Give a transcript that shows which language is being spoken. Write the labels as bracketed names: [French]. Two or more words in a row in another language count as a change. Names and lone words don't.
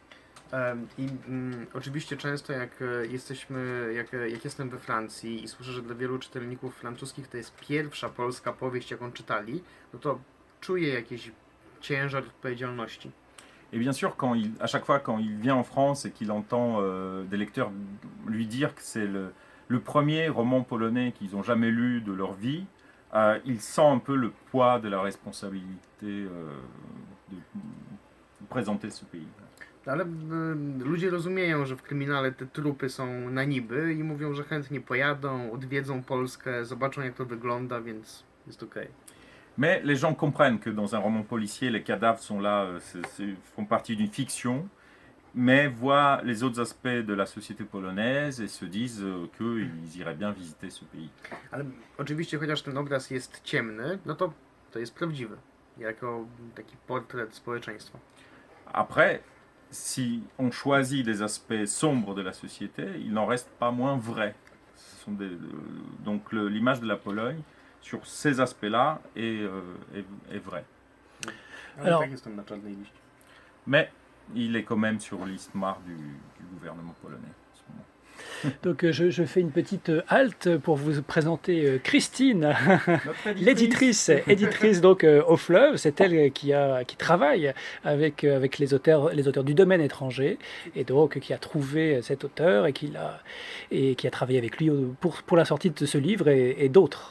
[Polish] Oczywiście często jak jestem we Francji i słyszę, że dla wielu czytelników francuskich to jest pierwsza polska powieść, jaką czytali, no to czuję jakiś ciężar odpowiedzialności. [French] Et bien sûr, à chaque fois quand il vient en France et qu'il entend des lecteurs lui dire que c'est le premier roman polonais qu'ils ont jamais lu de leur vie, il sent un peu le poids de la responsabilité de présenter ce pays. [Polish] Ale ludzie rozumieją, że w kryminale te trupy są na niby i mówią, że chętnie pojadą, odwiedzą Polskę, zobaczą jak to wygląda, więc jest okej. [French] Mais les gens comprennent que dans un roman policier, les cadavres sont là, font partie d'une fiction, mais voient les autres aspects de la société polonaise et se disent qu'ils iraient bien visiter ce pays. [Polish] Ale oczywiście, chociaż ten obraz jest ciemny, no to jest prawdziwy, jako taki portret społeczeństwa. [French] Après, si on choisit des aspects sombres de la société, il n'en reste pas moins vrai. Donc l'image de la Pologne, sur ces aspects-là, est vraie. Alors, [Polish] tak jestem na czarnej liście. [French] Mais il est quand même sur liste noire du gouvernement polonais. Donc je fais une petite halte pour vous présenter Christine, éditrice donc au Fleuve. C'est elle qui travaille avec les auteurs du domaine étranger et donc qui a trouvé cet auteur et qui a travaillé avec lui pour la sortie de ce livre et d'autres.